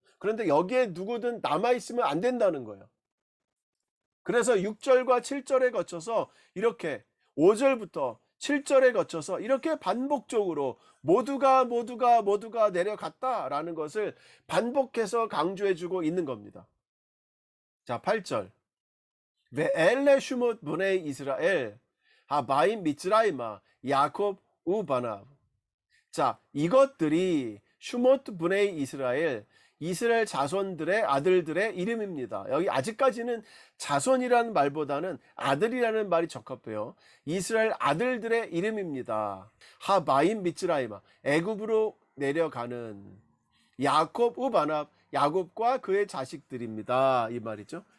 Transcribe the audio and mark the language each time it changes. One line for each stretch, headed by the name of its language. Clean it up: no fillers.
Korean: 그런데 여기에 누구든 남아 있으면 안 된다는 거예요. 그래서 6절과 7절에 거쳐서 이렇게 5절부터 7절에 거쳐서 이렇게 반복적으로 모두가 내려갔다라는 것을 반복해서 강조해 주고 있는 겁니다. 자, 8절.
Hebrew: ואלה שמות בני ישראל הבאים מצרימה 야곱 ובניו.
Korean: 자, 이것들이 슈모트 브네이 이스라엘, 이스라엘 자손들의 아들들의 이름입니다. 여기 아직까지는 자손이라는 말보다는 아들이라는 말이 적합해요. 이스라엘 아들들의 이름입니다. 하바임 미츠라이마, 애굽으로 내려가는 야곱 우바납, 야곱과 그의 자식들입니다. 이 말이죠.